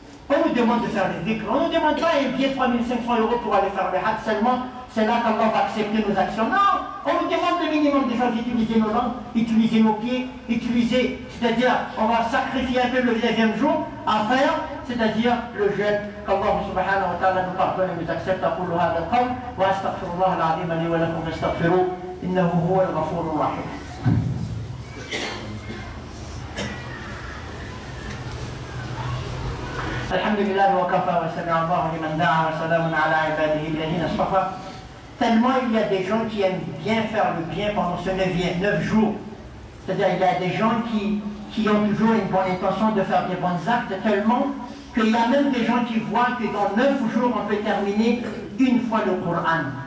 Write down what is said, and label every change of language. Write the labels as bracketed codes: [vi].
[fr] On nous demande de faire les dhikr, on ne nous demande pas un billet de 3500 € pour aller faire le hajj seulement, c'est là qu'Allah va accepter nos actions. Non, on nous demande le minimum de faire d'utiliser nos langues, utiliser nos pieds, utiliser, c'est-à-dire on va sacrifier un peu le 9e jour à faire, c'est-à-dire le jeûne. qu'Allah subhanahu wa ta'ala nous pardonne et nous accepte. [ar] أقول هذا القول وأستغفر الله العظيم لي ولكم فاستغفروه إنه هو الغفور الرحيم. الحمد لله وكفى وسمع الله لمن دعا وسلام على عباده الذين اصطفى. [fr] Tellement il y a des gens qui aiment bien faire le bien pendant ce 9 jours. C'est-à-dire il y a des gens qui ont toujours une bonne intention de faire des bons actes, tellement qu'il y a même des gens qui voient que dans 9 jours, on peut terminer une fois le Coran.